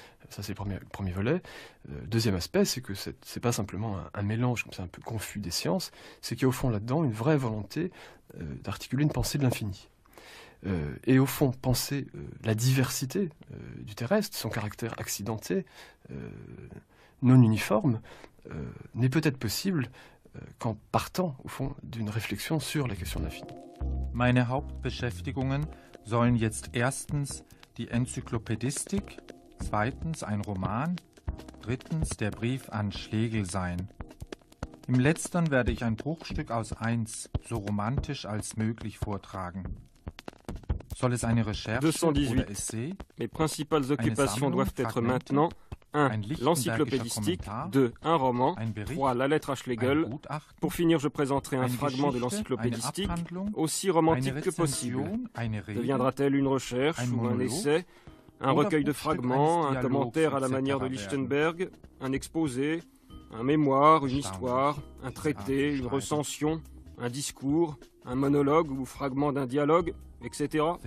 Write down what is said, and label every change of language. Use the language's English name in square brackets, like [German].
[French] Ça, c'est le premier volet. Deuxième aspect, c'est que c'est pas simplement un mélange comme ça un peu confus des sciences, c'est qu'il y a au fond là-dedans une vraie volonté d'articuler une pensée de l'infini. Et au fond, penser la diversité du terrestre, son caractère accidenté, non uniforme, n'est peut-être possible qu'en partant, au fond, d'une réflexion sur la question de l'infini. [German] Meine Hauptbeschäftigungen sollen jetzt erstens die Enzyklopädistik, zweitens ein Roman, drittens der Brief an Schlegel sein. Im letzteren werde ich ein Bruchstück aus 1 so romantisch als möglich vortragen. Soll es eine Recherche 218. oder Essay? [French] Les principales occupations doivent être maintenant 1. L'encyclopédistique, 2. Un roman, 3. La lettre à Schlegel. Pour finir, je présenterai un fragment de l'encyclopédistique, aussi romantique que possible. Deviendra-t-elle une recherche ou un essai, un recueil de fragments, un commentaire à la manière de Lichtenberg, un exposé, un mémoire, une histoire, un traité, une recension, un discours, un monologue ou fragment d'un dialogue, etc.